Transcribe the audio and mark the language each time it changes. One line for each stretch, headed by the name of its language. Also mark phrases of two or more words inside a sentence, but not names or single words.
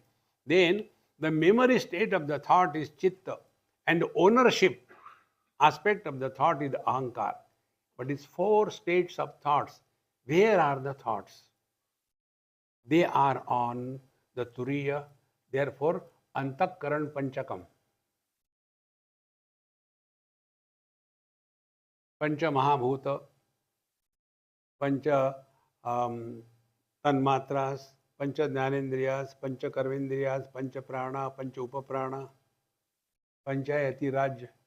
English: Then the memory state of the thought is chitta, and ownership aspect of the thought is the ahankar. But it's four states of thoughts. Where are the thoughts? They are on the turiya, therefore
Sanskrit: antakaran panchakam. Pancha Mahabhuta, Pancha Tanmatras, Pancha Jnanendriyas, Pancha Karmendriyas, Pancha Prana, Pancha Upaprana, Panchayati Raj.